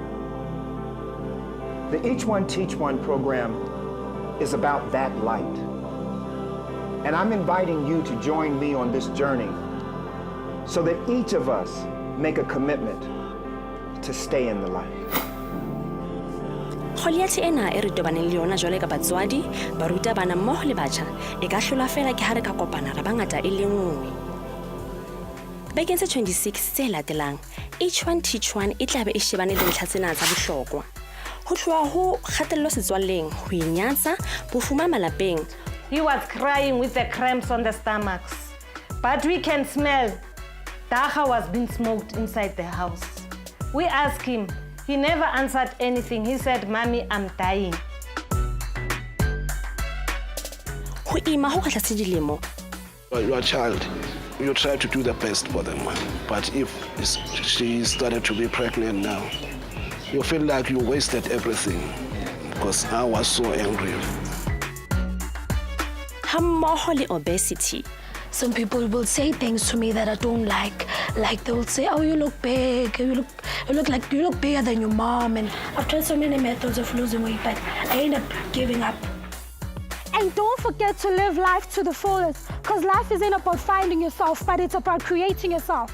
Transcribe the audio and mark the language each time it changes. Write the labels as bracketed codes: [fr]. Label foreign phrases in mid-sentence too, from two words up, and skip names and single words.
[en] The Each One Teach One program is about that light. And I'm inviting you to join me on this journey so that each of us make a commitment to stay in the light. [st] Kgoliati ena e re tobaneng le yona jwale ka batswadi, barutabana mmogo le batjha e ka hlola fela ke ha re ka kopana ra bangata e le nngwe. Bekeng tse 26 tse latelang, Each One Teach One e tla be e shebane le ntlha tsena tsa bohlokwa. Ho tloha ho kgatello setswalleng, ho inyatsa, bofuma malapeng. [en] He was crying with the cramps on the stomachs. But we can smell Dacha was being smoked inside the house. We asked him. He never answered anything. He said, "Mommy, I'm dying." [st] Ho ima ho kgahla se dilemo. [en] Your child, you try to do the best for them. But if she started to be pregnant now, you feel like you wasted everything because I was so angry. [st] Hammoho le obesity. [en] Some people will say things to me that I don't like. Like they will say, "Oh, you look big. You look bigger than your mom." And I've tried so many methods of losing weight, but I end up giving up. And don't forget to live life to the fullest, because life isn't about finding yourself, but it's about creating yourself.